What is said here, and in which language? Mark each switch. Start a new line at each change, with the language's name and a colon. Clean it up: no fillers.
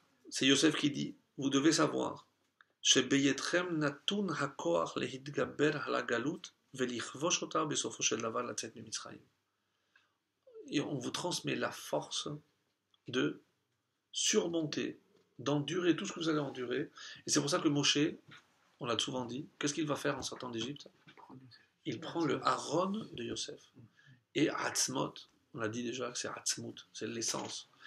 French: C'est Yosef qui dit, vous devez savoir,
Hebrew: שבייתכם נתון הכוח להתגבר על הגלות ולכבוש אותה בסופו של דבר לצאת ממצרים.
French: Et on vous transmet la force de surmonter, d'endurer tout ce que vous allez endurer. Et c'est pour ça que Moshe, on l'a souvent dit, qu'est-ce qu'il va faire en sortant d'Égypte? Il prend le Aaron de Yosef. Et Atzmot, on l'a dit déjà que c'est Atzmut, c'est l'essence.